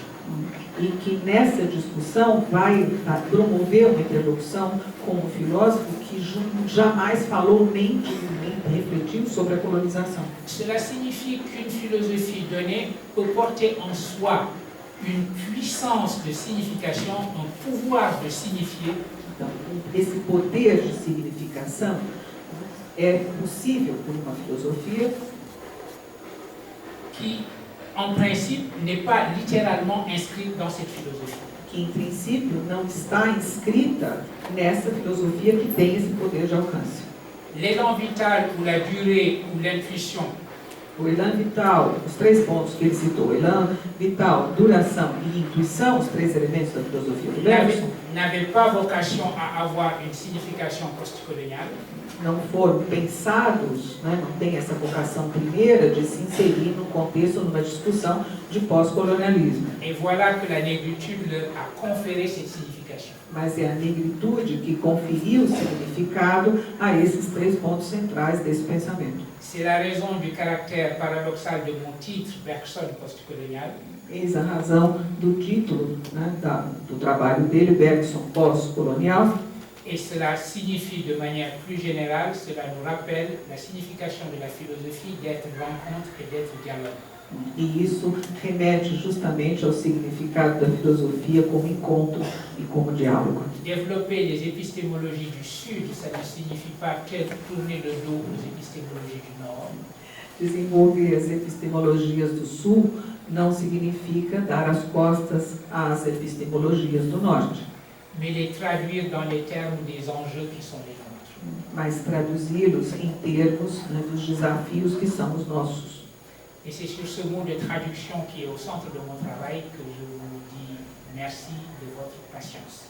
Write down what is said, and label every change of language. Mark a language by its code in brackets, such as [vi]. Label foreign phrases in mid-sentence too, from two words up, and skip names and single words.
[pt] e que nessa discussão vai promover uma interlocução com um filósofo que jamais falou nem refletiu sobre a colonização. [fr] Cela signifie qu'une philosophie donnée peut porter en soi une puissance de signification, un pouvoir de signifier, [pt] Então, esse poder de significação é possível por uma filosofia [fr] qui, en principe, n'est pas littéralement inscrite dans cette philosophie. [pt] que, em princípio, não está inscrita nessa filosofia que tem esse poder de alcance. [fr] l'élan vital ou la durée ou l'intuition. [pt] O [fr] elan vital, [pt] os 3 pontos que ele citou, [fr] elan vital, [pt] duração e intuição, os 3 elementos da filosofia do Bergson, [fr] N'avait pas vocation à avoir une signification postcoloniale. [pt] não foram pensados, né, não tem essa vocação primeira de se inserir num contexto, numa discussão de pós-colonialismo. [fr] Et voilà que la négritude leur a conféré cette signification. [pt] Mas é a negritude que conferiu significado a esses 3 pontos centrais desse pensamento. [fr] C'est la raison du caractère paradoxal de mon titre, Bergson postcolonial. [pt] Eis a razão do título, né, do trabalho dele, Bergson pós-colonial. [fr] Et cela signifie de manière plus générale, cela nous rappelle la signification de la philosophie d'être rencontre et d'être dialogue. [pt] E isso remete justamente ao significado da filosofia como encontro e como diálogo. [fr] Développer les épistémologies du Sud, ça ne signifie pas tourner le dos aux épistémologies du Nord. [pt] Desenvolver as epistemologias do Sul não significa dar as costas às epistemologias do Norte, [fr] Mais les traduire dans les termes des enjeux qui sont les nôtres. [pt] mas traduzi-los em termos, né, dos desafios que são os nossos. [fr] Et c'est sur ce mot de traduction qui est au centre de mon travail que je vous dis merci de votre patience.